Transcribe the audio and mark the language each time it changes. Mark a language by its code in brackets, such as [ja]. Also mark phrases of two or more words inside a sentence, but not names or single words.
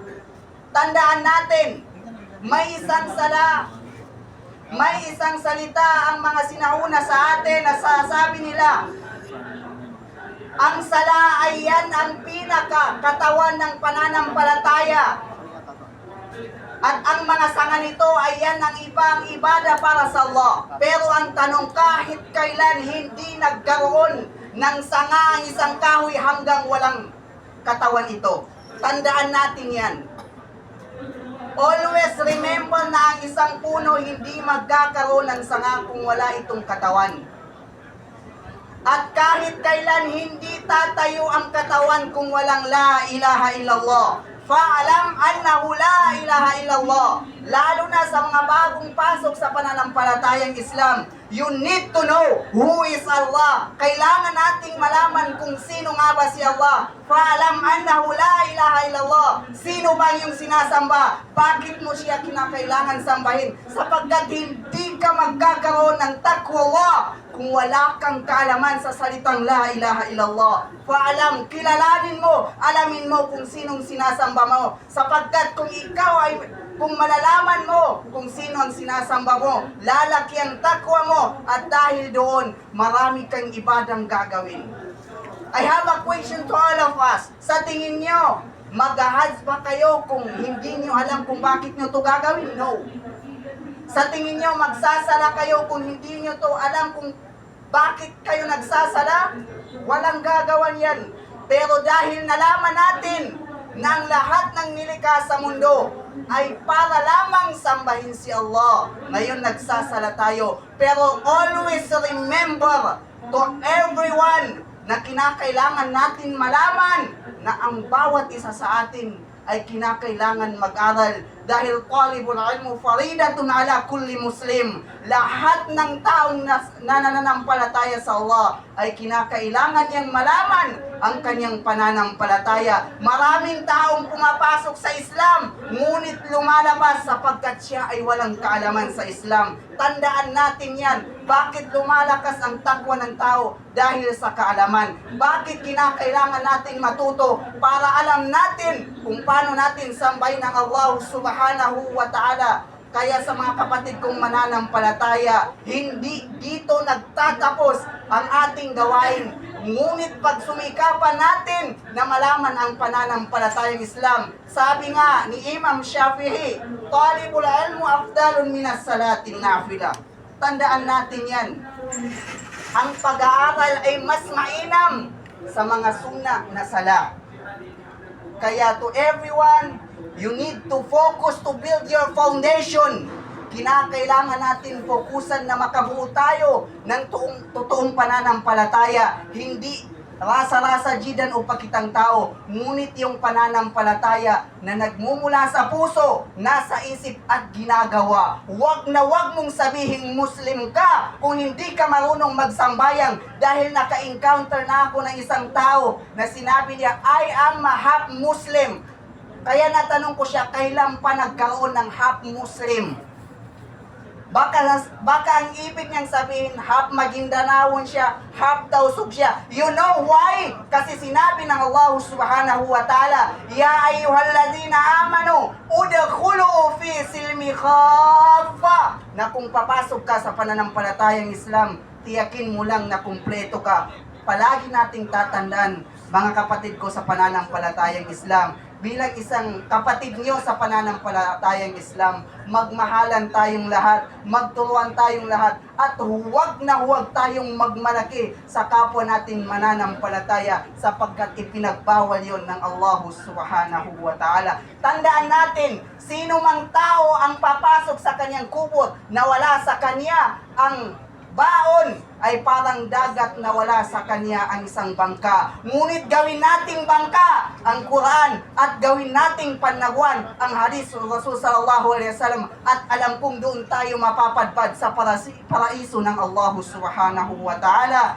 [tl] Tandaan natin, may isang sala, may isang salita ang mga sinauna sa atin na sasabi nila, ang sala ay yan ang pinaka-katawan ng pananampalataya. At ang mga sanga nito ay yan ang ibang ibada para sa Allah. Pero ang tanong, kahit kailan hindi nagkaroon ng sanga ang isang kahoy hanggang walang katawan ito. Tandaan natin yan. [en] Always remember [tl] na ang isang puno hindi magkakaroon ng sanga kung wala itong katawan. At kahit kailan hindi tatayo ang katawan kung walang [ar] لا إله إلا الله. فاعلم أنه لا إله إلا الله. [tl] Lalo na sa mga bagong pasok sa pananampalatayang Islam, [en] you need to know who is Allah. [tl] Kailangan nating malaman kung sino nga ba si Allah. [ar] فاعلم أنه لا إله إلا الله. [tl] Sino ba yung sinasamba? Bakit mo siya kinakailangan sambahin? Sapagkat hindi ka magkakaroon ng taqwa kung wala kang kaalaman sa salitang [ar] لا إله إلا الله. [tl] Fa'alam, kilalanin mo, alamin mo kung sinong sinasamba mo. Sapagkat kung malalaman mo kung sino ang sinasamba mo, lalaki ang takwa mo, at dahil doon, marami kang ibadang gagawin. [en] I have a question to all of us. [tl] Sa tingin nyo, mag-hajj ba kayo kung hindi nyo alam kung bakit nyo to gagawin? No. Sa tingin nyo, magsasala kayo kung hindi nyo to alam kung bakit kayo nagsasala? Walang gagawan yan. Pero dahil nalaman natin na ang lahat ng nilikha sa mundo ay para lamang sambahin si Allah, ngayon nagsasala tayo. Pero [en] always remember to everyone [tl] na kinakailangan natin malaman na ang bawat isa sa atin ay kinakailangan mag-aral dahil [ar] طلب العلم فريضة على كل مسلم. [tl] lahat ng taong nananampalataya sa Allah ay kinakailangan niyang malaman ang kanyang pananampalataya. Maraming taong pumapasok sa Islam, ngunit lumalabas sapagkat siya ay walang kaalaman sa Islam. Tandaan natin yan. Bakit lumalakas ang takwa ng tao? Dahil sa kaalaman. Bakit kinakailangan nating matuto? Para alam natin kung paano natin sambahin ang Allah [ar] سبحانه وتعالى. [tl] Kaya sa mga kapatid kong mananampalataya, hindi dito nagtatapos ang ating gawain. Ngunit pag sumikapan natin na malaman ang pananampalatayang Islam, sabi nga ni Imam Shafi'i, [ar] طلب العلم أفضل من الصلاة النافلة. [tl] Tandaan natin yan. Ang pag-aaral ay mas mainam sa mga sunnah na sala. Kaya [en] to everyone, you need to focus to build your foundation. [tl] Kinakailangan natin fokusan na makabuo tayo ng totoong pananampalataya. Hindi rasa-rasa jidan o pakitang tao, ngunit yung pananampalataya na nagmumula sa puso, nasa isip at ginagawa. Huwag mong sabihin Muslim ka kung hindi ka marunong magsambayang, dahil naka-encounter na ako ng isang tao na sinabi niya, [en] I am a half Muslim. [tl] Kaya natanong ko siya, kailan pa nagkaroon ng [en] half Muslim? [tl] Baka ang ibig niyang sabihin, half Maguindanao siya, half Tausug siya. [en] You know why? [tl] Kasi sinabi ng Allah [ar] سبحانه وتعالى, يا أيها الذين آمنوا ادخلوا في السلم كافة. [tl] Na kung papasok ka sa pananampalatayang Islam, tiyakin mo lang na kumpleto ka. Palagi nating tatandaan, mga kapatid ko sa pananampalatayang Islam, bilang isang kapatid nyo sa pananampalatayang Islam, magmahalan tayong lahat, magturuan tayong lahat, at huwag tayong magmalaki sa kapwa nating mananampalataya sapagkat ipinagbawal yon ng Allah [ar] سبحانه وتعالى. [tl] Tandaan natin, sino mang tao ang papasok sa kanyang kubot na wala sa kanya ang baon, ay parang dagat na wala sa kanya ang isang bangka. Ngunit gawin nating bangka ang Quran at gawin nating panagwan ang hadis ng Rasul [ar] صلى الله عليه وسلم, [tl] at alam kong doon tayo mapapadpad sa paraiso ng Allah [ar] سبحانه وتعالى.